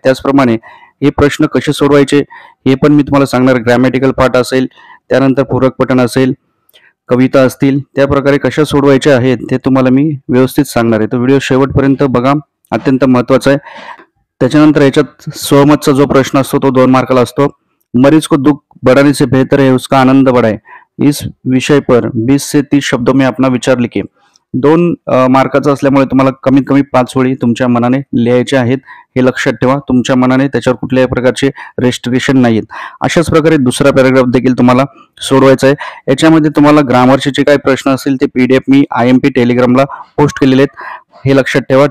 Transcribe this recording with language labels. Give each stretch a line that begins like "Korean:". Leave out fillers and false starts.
Marathi: त्याचप्रमाणे हे प्रश्न कसे सोडवायचे हे पण मी तुम्हाला सांगणार आहे. ग्रॅमॅटिकल पार्ट असेल, त्यानंतर पूरक पठण असेल, कविता असतील, त्या प्रकारे कशा सोडवायच्या आहेत ते तुम्हाला मी व्यवस्थित सांगणार आहे. तो व्हिडिओ शेवटपर्यंत बघा, अत्यंत महत्त्वाचा आहे. त्याच्यानंतर याच्यात सहमतचा जो प्रश्न असतो तो 2 मार्काला असतो.
Hindi: मरीज को दुख बढ़ाने से बेहतर है उसका आनंद बढ़ाए, इस विषय पर 20 से 30 शब्दों में अपना विचार लिखे.
Marathi: 2 मार्काचा असल्यामुळे तुम्हाला कमीत कमी 5 ओळी तुमच्या मनाने लिहायचे आहेत, हे लक्षात ठेवा. तुमच्या मनाने त्याच्यावर कुठल्याही प्रकारचे रेस्ट्रिक्शन नाहीत. अशाच प्रकारे दुसरा पॅराग्राफ देखील तुम्हाला सोडवायचा आहे. याच्यामध्ये तुम्हाला ग्रामरचे जे काही प्रश्न असतील ते PDF मी IMP टेलिग्रामला पोस्ट केलेले आहेत, हे लक्षात ठेवा.